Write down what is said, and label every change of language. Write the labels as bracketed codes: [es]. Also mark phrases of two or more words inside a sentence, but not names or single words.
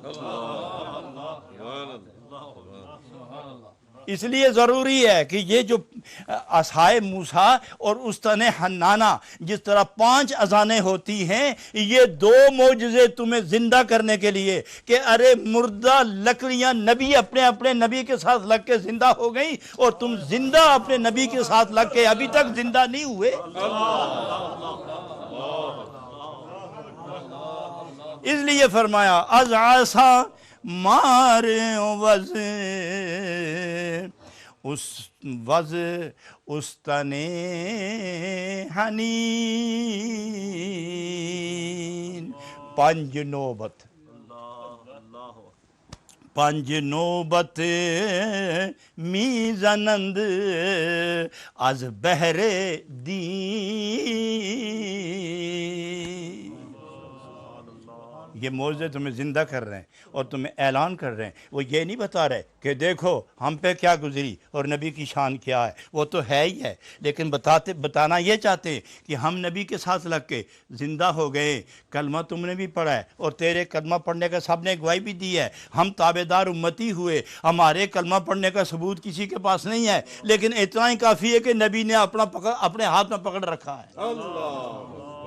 [ur] اس لیے ضروری ہے کہ یہ جو عصائے موسیٰ اور استن حنانہ جس طرح 5 اذانیں ہوتی ہیں، یہ 2 معجزے تمہیں زندہ کرنے کے لیے کہ ارے مردہ لکڑیاں نبی اپنے نبی کے ساتھ لگ کے زندہ ہو گئیں، اور تم زندہ اپنے نبی کے ساتھ لگ کے ابھی تک زندہ نہیں ہوئے۔ اس لیے فرمایا [fa] از عصا مار وز استن حنین، 5 نوبت می زنند از بہر دین۔ [ur] یہ معجزے تمہیں زندہ کر رہے ہیں اور تمہیں اعلان کر رہے ہیں، وہ یہ نہیں بتا رہے کہ دیکھو ہم پہ کیا گزری اور نبی کی شان کیا ہے، وہ تو ہے ہی ہے، لیکن بتانا یہ چاہتے ہیں کہ ہم نبی کے ساتھ لگ کے زندہ ہو گئے، کلمہ تم نے بھی پڑھا ہے اور تیرے کلمہ پڑھنے کا سب نے گواہی بھی دی ہے، ہم تابعدار امتی ہوئے، ہمارے کلمہ پڑھنے کا ثبوت کسی کے پاس نہیں ہے، لیکن اتنا ہی کافی ہے کہ نبی نے اپنے ہاتھ میں پکڑ رکھا ہے۔